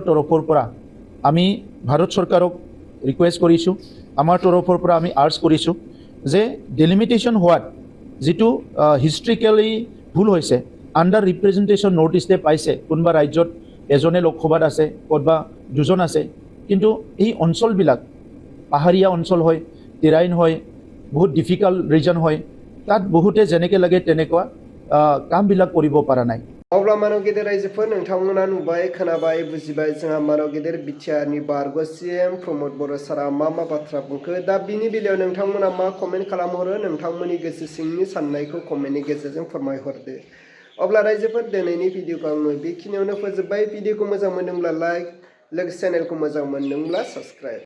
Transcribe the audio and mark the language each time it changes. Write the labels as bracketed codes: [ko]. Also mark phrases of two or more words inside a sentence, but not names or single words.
[as] তৰফৰ পৰা আমি ভাৰত চৰকাৰক ৰিকুৱেষ্ট কৰিছোঁ আমাৰ তৰফৰ পৰা আমি আৰ্জ কৰিছোঁ যে ডিলিমিটেশ্যন হোৱাত যিটো হিষ্ট্ৰিকেলি ভুল হৈছে [en] under representation [as] নৰ্থ ইষ্টে পাইছে কোনোবা ৰাজ্যত এজনে লোকসভাত আছে ক'ৰবা দুজন আছে কিন্তু এই অঞ্চলবিলাক পাহাৰীয়া অঞ্চল হয় টেৰাইন হয় বহুত [en] difficult region [as] হয় তাত বহুতে যেনেকৈ লাগে তেনেকুৱা কামবিলাক কৰিব পৰা নাই [brx] अब्ला मानव गेदेर रायजोफोर नोंथांमोना नुबाय खोनाबाय बुजिबाय जोंहा मानव गेदेर बिटिआरनि बारग' CM प्रमद बर' सारा मा बाथ्रा बुंखो दा बिनि बेलायाव नोंथांमोना मा कमेन्ट खालामहरो नोंथांमोननि गोसो सिंनि साननायखौ कमेन्टनि गेजेरजों फोरमायहरदो अब्ला रायजोफोर दिनैनि भिडिअखौ आङो बेखिनियावनो फोजोबबाय भिडिअखौ मोजां मोनदोंब्ला लाइक लोगोसे चेनेलखौ मोजां मोनदोंब्ला साबस्क्राइब